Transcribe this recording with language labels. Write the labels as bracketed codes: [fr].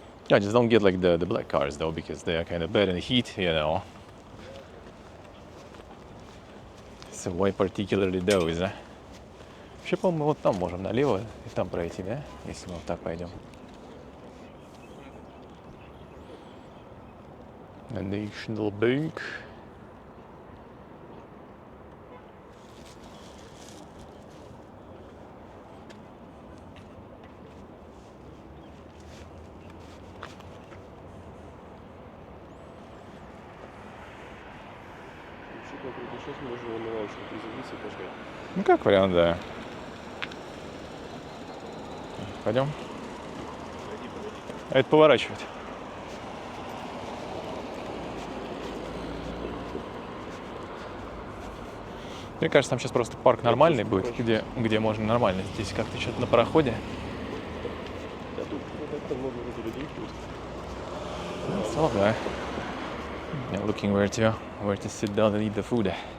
[en] I just don't get like the black cars though, because they are kind of bad in the heat, you know. So why particularly those? [ru] Вообще, по-моему, вот там можем налево и там пройти, да? Если мы вот так пойдем. [en] The National Bank. [ru] Сейчас можно на лавочку приземлиться и пошли. Ну, как вариант, да. Пойдем? А это поворачивает. Мне кажется, там сейчас просто парк нормальный будет, где можно нормально. Здесь как-то что-то на пароходе. Да тут как-то много людей тут. Да. [en] Yeah, looking where to sit down and eat the food.